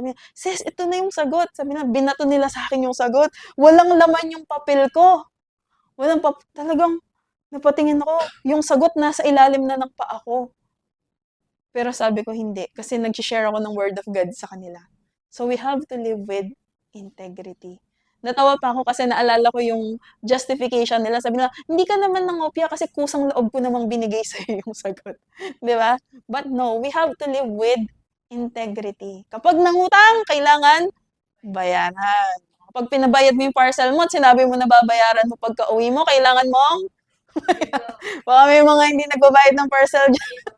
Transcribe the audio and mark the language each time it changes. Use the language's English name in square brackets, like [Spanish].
[Filipino] Sabi niya, sis, ito na yung sagot. Sabi niya, binato nila sa akin yung sagot. Walang laman yung papel ko. Talagang, napatingin ako, yung sagot nasa ilalim na ng paa ko. Pero sabi ko hindi, kasi nag-share ako ng word of God sa kanila. [English] So we have to live with integrity. [Filipino] Natawa pa ako kasi naalala ko yung justification nila. Sabi nila, hindi ka naman nangopya kasi kusang loob ko namang binigay sa iyo yung sagot. Di ba? [English] But no, we have to live with integrity. [Filipino] Kapag nangutang, kailangan bayaran. Kapag pinabayad mo yung parcel mo at sinabi mo na babayaran mo pagka uwi mo, kailangan mong baka may mga hindi nagbabayad ng parcel dyan.